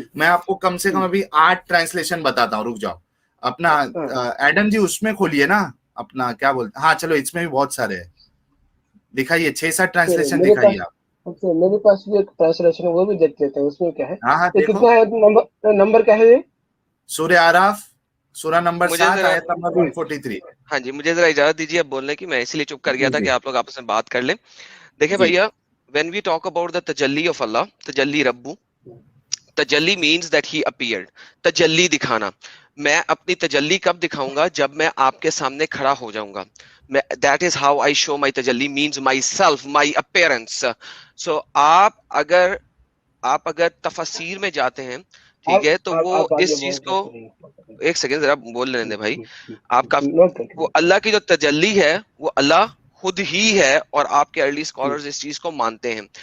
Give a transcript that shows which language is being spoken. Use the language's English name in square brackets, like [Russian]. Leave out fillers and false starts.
[Urdu] میں آپ کو کم سے کم ابھی 8 ٹرانسلیشن بتاتا ہوں. رک جاؤ, اپنا ایڈم جی اس میں کھولیے نا اپنا, کیا بولتے, ہاں چلو اس میں بھی بہت سارے ہیں, دکھائیے 6-7 ٹرانسلیشن دکھائیے آپ. میرے پاس بھی ایک ٹرانسلیشن وہ بھی دیکھ لیتے ہیں. اس میں کیا ہے, ہاں کتنا ہے نمبر کیا ہے؟ سورہ اعراف سورہ نمبر 7 آیت نمبر 143. ہاں جی, مجھے ذرا اجازت دیجیے اب بولنے کی. میں اسی لیے چپ کر گیا تھا کہ آپ لوگ آپس میں بات کر لیں. دیکھیں بھیا, [English] when we talk about the tajalli of Allah, tajalli rabbu, tajalli means that he appeared. [Urdu] tajalli دکھانا. میں اپنی تجلی کب دکھاؤں گا؟ جب میں آپ کے سامنے کھڑا ہو جاؤں گا. [English] That is how I show my tajalli, means myself, my appearance. [Urdu] So آپ اگر تفسیر میں جاتے ہیں, ٹھیک ہے, تو وہ اس چیز کو, ایک سیکنڈ ذرا بول لینے دیں بھائی. آپ کا وہ اللہ کی جو تجلی ہے وہ اللہ خود ہی ہے, اور آپ کے ارلی اسکالرز اس چیز کو مانتے ہیں.